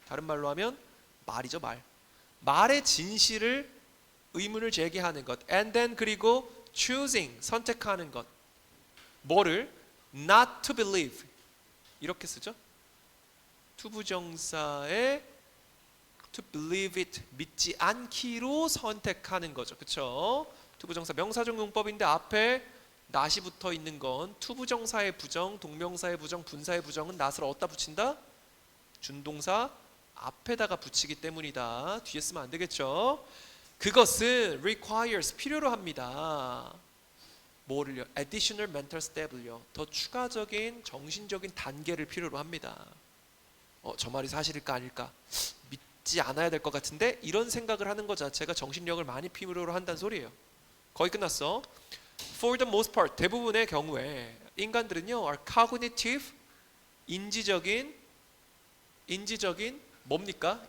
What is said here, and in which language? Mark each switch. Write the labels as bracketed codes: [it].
[ko] 다른 말로 하면 말이죠, 말. 말의 진실을 의문을 제기하는 것. [en] And then [ko] 그리고 [en] choosing. [ko] 선택하는 것. 뭐를? [en] Not to believe. [ko] 이렇게 쓰죠. 투부정사에 [en] to believe it. [ko] 믿지 않기로 선택하는 거죠. 그렇죠? 투부정사 명사적 용법인데 앞에 not이 붙어 있는 건 투부정사의 부정, 동명사의 부정, 분사의 부정은 not을 어디다 붙인다? 준동사 앞에다가 붙이기 때문이다. 뒤에 쓰면 안 되겠죠? 그것은 requires 필요로 합니다. 뭐를요? [en] additional mental step을요. [ko] 더 추가적인 정신적인 단계를 필요로 합니다. 저 말이 사실일까 아닐까? 믿지 않아야 될 것 같은데 이런 생각을 하는 것 자체가 정신력을 많이 필요로 한다는 소리예요. 거의 끝났어. [en] For the most part, [ko] 대부분의 경우에 인간들은요, [en] are cognitive, [ko] 인지적인 뭡니까?